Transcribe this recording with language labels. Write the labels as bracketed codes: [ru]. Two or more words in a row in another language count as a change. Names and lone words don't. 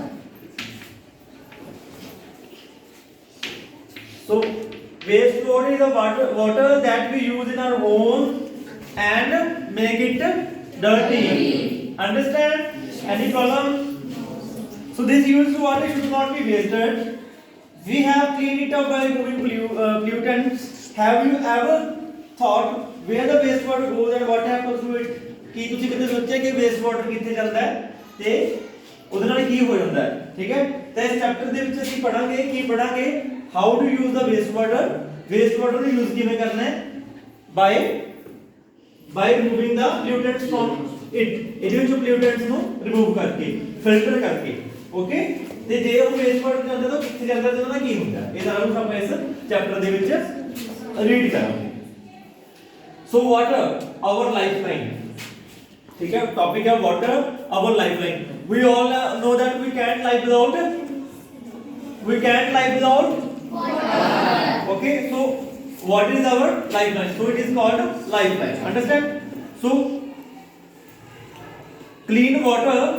[en] so waste water is a water that we use in our home and make it dirty understand any problem so this used water should not be wasted we have cleaned it up by removing pollutants have you ever thought where the waste water goes and what happens to it [pa] ਕੀ ਤੁਸੀਂ ਕਦੇ ਸੋਚਿਆ ਕਿ [en] waste water [pa] ਕਿੱਥੇ ਜਾਂਦਾ ਹੈ ਤੇ ਉਹਦੇ ਨਾਲ ਕੀ ਹੋ ਜਾਂਦਾ ਹੈ ਠੀਕ ਹੈ ਤਾਂ ਇਸ ਚੈਪਟਰ ਦੇ ਵਿੱਚ ਅਸੀਂ ਪੜਾਂਗੇ ਕੀ ਪੜਾਂਗੇ [en] how to use the waste water [pa] ਨੂੰ ਯੂਜ਼ ਕਿਵੇਂ ਕਰਨਾ ਹੈ [en] by removing the pollutants from [pa] ਇਹਦੇ ਵਿੱਚੋਂ pollutants ਨੂੰ ਰਿਮੂਵ ਕਰਕੇ ਫਿਲਟਰ ਕਰਕੇ ਓਕੇ ਤੇ ਜੇ ਉਹ [en] waste water [pa] ਜਾਂਦਾ ਤਾਂ ਕਿੱਥੇ ਜਾਂਦਾ ਤੇ ਉਹਦਾ ਕੀ ਹੁੰਦਾ ਇਹ ਸਾਰਾ ਕੁਝ ਆਪਾਂ ਇਸ ਚੈਪਟਰ ਦੇ ਵਿੱਚ ਰੀਡ ਕਰਾਂਗੇ [en] so water our lifeline [hi] ठीक है टॉपिक है [en] water our lifeline we all know that we can't live without water okay so what is our lifeline so it is called lifeline understand so clean water